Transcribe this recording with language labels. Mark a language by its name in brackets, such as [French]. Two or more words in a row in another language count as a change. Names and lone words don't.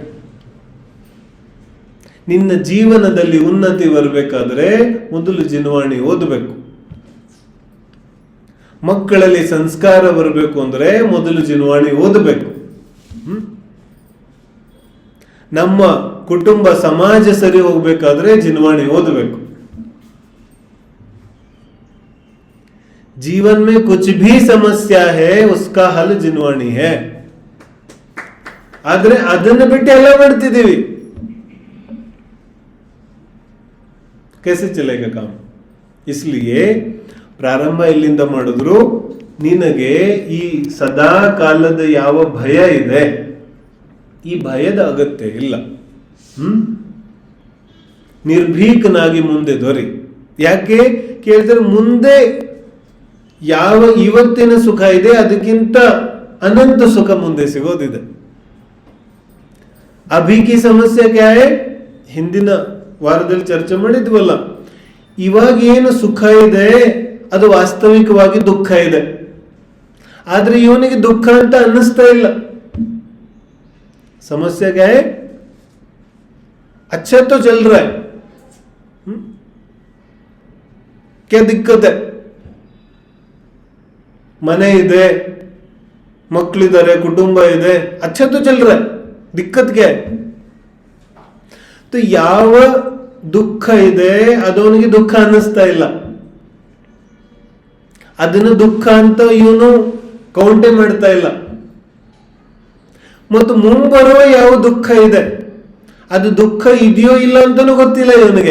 [Kannada] ನಿನ್ನ ಜೀವನದಲ್ಲಿ ಉನ್ನತಿ ಬರಬೇಕಾದ್ರೆ ಮೊದಲು ಜಿನವಾಣಿ ಓದಬೇಕು. ಮಕ್ಕಳಲ್ಲಿ ಸಂಸ್ಕಾರ ಬರಬೇಕು ಅಂದ್ರೆ ಮೊದಲು ಜಿನವಾಣಿ ಓದಬೇಕು. ನಮ್ಮ ಕುಟುಂಬ ಸಮಾಜ ಸರಿ ಹೋಗ್ಬೇಕಾದ್ರೆ ಜಿನವಾಣಿ ಓದಬೇಕು. [Hindi] जीवन में कुछ भी समस्या है उसका हल जिनवाणी है. [Kannada] ಆದ್ರೆ ಅದನ್ನು ಬಿಟ್ಟು ಎಲ್ಲ ಮಾಡ್ತಿದ್ದೀವಿ. [Hindi] कैसे चलेगा काम? [Kannada] इसलिए ಪ್ರಾರಂಭ ಇಲ್ಲಿಂದ ಮಾಡಿದ್ರು. ನಿನಗೆ ಈ ಸದಾ ಕಾಲದ ಯಾವ ಭಯ ಇದೆ, ಈ ಭಯದ ಅಗತ್ಯ ಇಲ್ಲ. ನಿರ್ಭೀಕನಾಗಿ ಮುಂದೆ ದೊರೆ. ಯಾಕೆ ಕೇಳಿದ್ರೆ ಮುಂದೆ ಯಾವ ಇವತ್ತಿನ ಸುಖ ಇದೆ ಅದಕ್ಕಿಂತ ಅನಂತ ಸುಖ ಮುಂದೆ ಸಿಗೋದಿದೆ. [Hindi] अभी की समस्या क्या है? [Kannada] ಹಿಂದಿನ ವಾರದಲ್ಲಿ ಚರ್ಚೆ ಮಾಡಿದ್ವಲ್ಲ. ಇವಾಗ ಏನು ಸುಖ ಇದೆ ಅದು ವಾಸ್ತವಿಕವಾಗಿ ದುಃಖ ಇದೆ. ಆದ್ರೆ ಇವನಿಗೆ ದುಃಖ ಅಂತ ಅನ್ನಿಸ್ತಾ ಇಲ್ಲ. [Hindi] समस्या क्या है? अच्छा तो चल रहा है, क्या दिक्कत है? [Kannada] ಮನೆ ಇದೆ, ಮಕ್ಕಳಿದ್ದಾರೆ, ಕುಟುಂಬ ಇದೆ, [Hindi] अच्छा तो चल रहा है, दिक्कत क्या है? [Kannada] तो ಯಾವ ದುಃಖ ಇದೆ ಅದು ಅವನಿಗೆ ದುಃಖ ಅನ್ನಿಸ್ತಾ ಇಲ್ಲ. ಅದನ್ನು ದುಃಖ ಅಂತ ಇವನು ಕೌಂಟೇ ಮಾಡ್ತಾ ಇಲ್ಲ. ಮತ್ತು ಮುಂಬರುವ ಯಾವ ದುಃಖ ಇದೆ ಅದು ದುಃಖ ಇದೆಯೋ ಇಲ್ಲ ಅಂತಾನೂ ಗೊತ್ತಿಲ್ಲ ಇವನಿಗೆ.